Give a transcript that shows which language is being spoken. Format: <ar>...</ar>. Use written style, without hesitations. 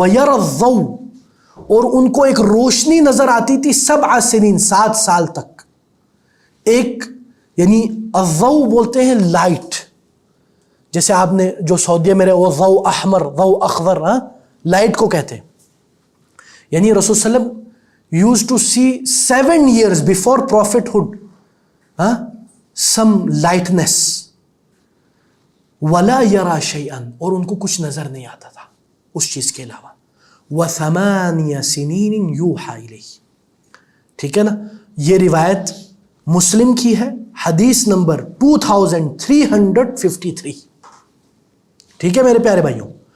<ar>وَيَرَ الضَّوْء,</ar> <ur>اور ان کو ایک روشنی نظر آتی تھی 7 سنین, 7 سال تک. ایک یعنی الضوء بولتے ہیں لائٹ, جیسے آپ نے جو سعودیہ میں رہے وہ ضوء احمر, ضوء اخضر, ہاں, لائٹ کو کہتے ہیں.</ur> <en>یعنی رسول صلی اللہ علیہ وسلم used to see 7 years before prophethood, ہاں, some lightness.</en> <ar>وَلَا يَرَى شَيْئًا,</ar> <ur>اور ان کو کچھ نظر نہیں آتا تھا اس چیز کے علاوہ.</ur> <ar>وَثَمَانِيَ سِنِينٍ يُوحَى إِلَيْهِ.</ar> <ur>ٹھیک ہے نا. یہ روایت مسلم کی ہے, حدیث نمبر 2353. ٹھیک ہے میرے پیارے بھائیوں.</ur>